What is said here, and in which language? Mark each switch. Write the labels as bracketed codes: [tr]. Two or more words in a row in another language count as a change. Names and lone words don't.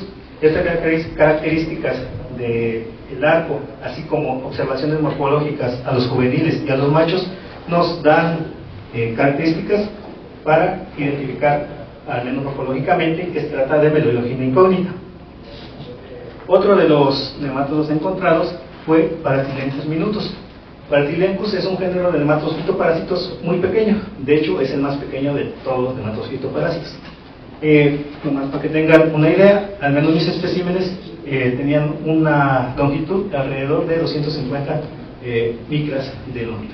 [es] Estas características del arco, así como observaciones morfológicas a los juveniles y a los machos, nos dan características para identificar, al menos morfológicamente, que se trata de Meloidogina incógnita. Otro de los nemátodos encontrados fue Paratylenchus minutus. Paratylenchus es un género de nematodos fitoparásitos muy pequeño, de hecho es el más pequeño de todos los nematodos fitoparásitos. Nomás para que tengan una idea, al menos mis especímenes tenían una longitud de alrededor de 250 micras de longitud.